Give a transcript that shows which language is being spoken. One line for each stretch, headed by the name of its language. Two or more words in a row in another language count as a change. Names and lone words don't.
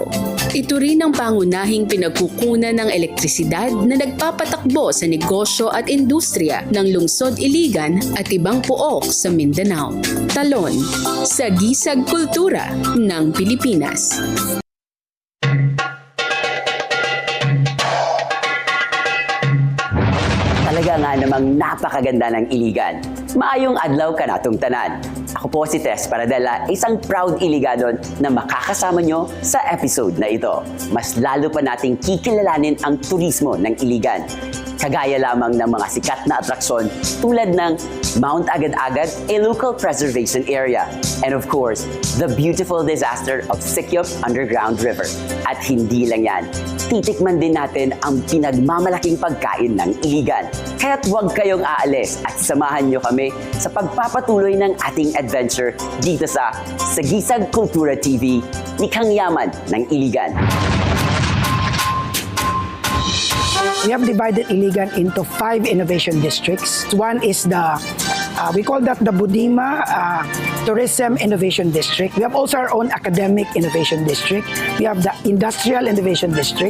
Filipino: Ito rin ang pangunahing pinagkukunan ng elektrisidad na nagpapatakbo sa negosyo at industriya ng lungsod Iligan at ibang pook sa Mindanao. Talon, Sagisag Kultura ng Pilipinas. Talaga nga namang napakaganda ng Iligan.
Cebuano: Maayong adlaw ka natong tanan.
Filipino: Ako po si Tess Paradela, isang proud Iliganon na makakasama nyo sa episode na ito. Mas lalo pa nating kikilalanin ang turismo ng Iligan. Kagaya lamang ng mga sikat na atraksyon tulad ng Mount Agad-Agad,
English: a local preservation area. And of course, the beautiful disaster of Sikyop Underground River.
Filipino: At hindi lang yan, titikman din natin ang pinagmamalaking pagkain ng Iligan. Kaya't huwag kayong aalis at samahan nyo kami sa pagpapatuloy ng ating adventure dito sa Sagisag Kultura TV, Likhang Yaman ng Iligan.
English: We have divided Iligan into 5 innovation districts. One is the, we call that the Budima Tourism Innovation District. We have also our own academic innovation district. We have the Industrial Innovation District.